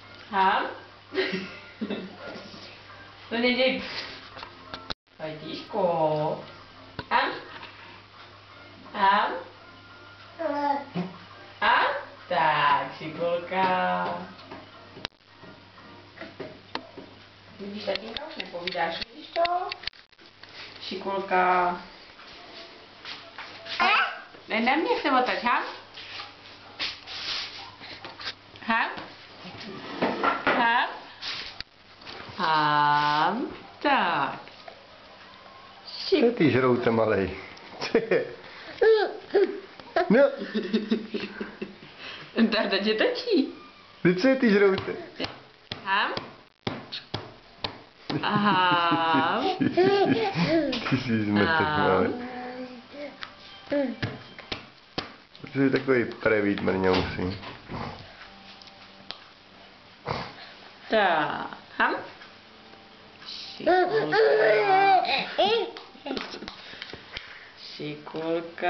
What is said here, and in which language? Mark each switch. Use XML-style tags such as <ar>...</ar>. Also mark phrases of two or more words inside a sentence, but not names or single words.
<cs>Ham? To neděj. Vajtíško. Ham? Ham? A? Tak, šikulka. Vidíš, tatínka už nepovídáš, vidíš to? Šikulka. Ne, na mě se otač, ham? Ham? Ham? Ham? Tak. Co ty žrouce malej? No. Táta tě točí. Co je ty žrouce? Ham? Ham? Ty jsi zmetek malej. To je takový prevít mrňousí. Tak. Ham? Šikulka.</cs>